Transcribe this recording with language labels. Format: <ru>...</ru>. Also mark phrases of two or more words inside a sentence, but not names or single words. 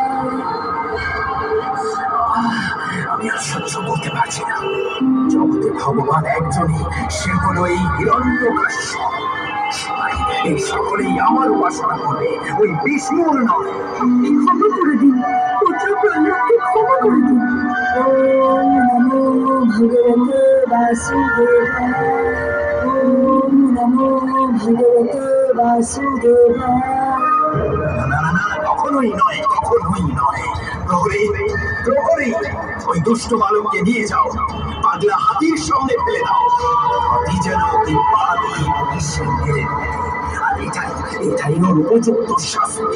<bn>আমি আর সহ্য করতে পারছি না। জগতে ভগবান একজনই, সে হলো এই হিরণ্যকাশ্যপ। এই সকলেই আমার উপাসনা করবে, ওই বিষ্ণুর নয়। আপনি ক্ষমা করে দিন, পুত্র প্রহ্লাদকে ক্ষমা করে দিন।</bn> <sa>ওম নমো ভগবতে বাসুদেবায়। ওম নমো ভগবতে বাসুদেবায়।</sa> <bn>না না না, কখনোই নয়, কখনোই নয়। প্রহরী, প্রহরী, ওই দুষ্ট বালককে নিয়ে যাও, পাগলা হাতির সামনে ফেলে দাও। হাতি যেন ওকে পা দিয়ে পুলিশে মেরে দেয়। আর এটাই ওর উপযুক্ত শাস্তি।</bn>